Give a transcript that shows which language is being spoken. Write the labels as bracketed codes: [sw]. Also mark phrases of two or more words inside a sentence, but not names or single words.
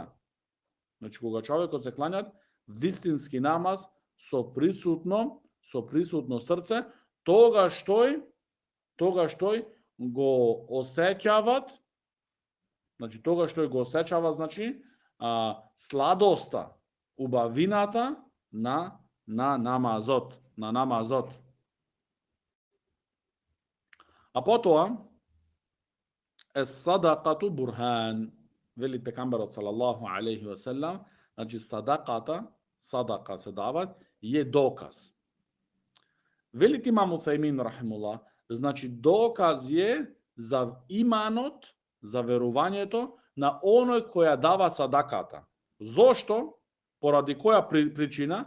[mk] Значи, кога човекот се кланјат вистински намаз со присутно срце, тогаш тој го осеќават, сладоста, убавината на намазот. А потоа [ar] الصدقة برهان. [mk] Вели пекамберот [ar] صلى الله عليه وسلم, [mk] значи садака се дават, е доказ. Вели имам Уфеймин рахимуллах, значи доказ е за иманот, за верувањето на оној која дава садаката. Зошто? Поради која причина?